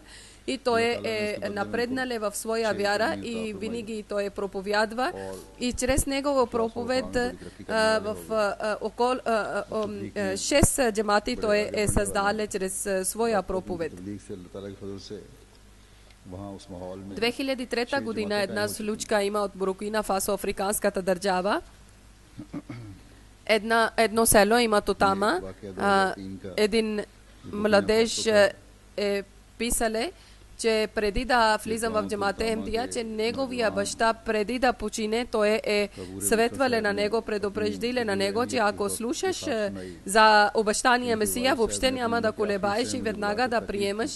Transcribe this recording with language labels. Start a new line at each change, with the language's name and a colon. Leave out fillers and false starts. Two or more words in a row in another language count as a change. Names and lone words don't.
Bulgarian: И той е напреднал в своя вяра и винаги той проповядва. И чрез негова проповед в около 6 джамати той е създал чрез своя проповед.
Urdu: وہاں اس ماحول میں
Bulgarian: 2003 година една случка има от Буркина Фасо, африканската държава. Едно село има Тотама. Един младеж е писале, че преди да влизам в джамата Ахмадия, че неговия баща преди да почине, той е съветвале на него, предупреждиле на него, че ако слушаш за обещания Месия, въобще няма да колебаеш и веднага да приемаш.